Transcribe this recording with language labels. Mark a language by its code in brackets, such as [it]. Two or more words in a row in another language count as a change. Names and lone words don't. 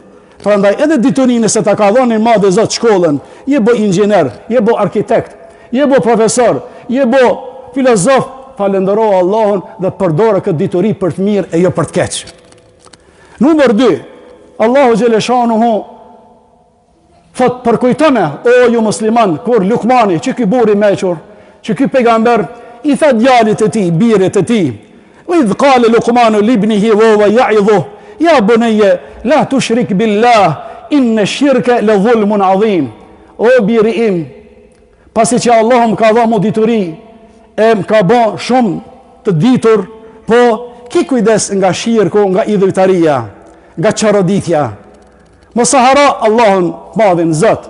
[sq] Prandaj edhe diturinë nëse ta ka dhënë madhe Zot shkollën, je bo inxhinier, je bo arkitekt, je bo profesor, je bo filozof, falenderoj Allahun dhe përdore këtë dituri për të mirë e jo për të keq. Numër 2, Allahu xhaleshanuhu thot përkujtone, o ju musliman, kur Luqmani, që ky burr i mequr, që ky pejgamber i tha djalit të tij, birit të tij, [ar] وإذ قال لقمان لابنه وهو يعظه يا بني لا تشرك بالله إن الشرك لظلم عظيم. [sq] O biri im, pasi që Allah më ka dhënë dituri, e më ka bën shumë të ditur, po ki kujdes nga shirku, nga idhujtaria, nga qaroditja. Mos e haro Allahun madhin Zot.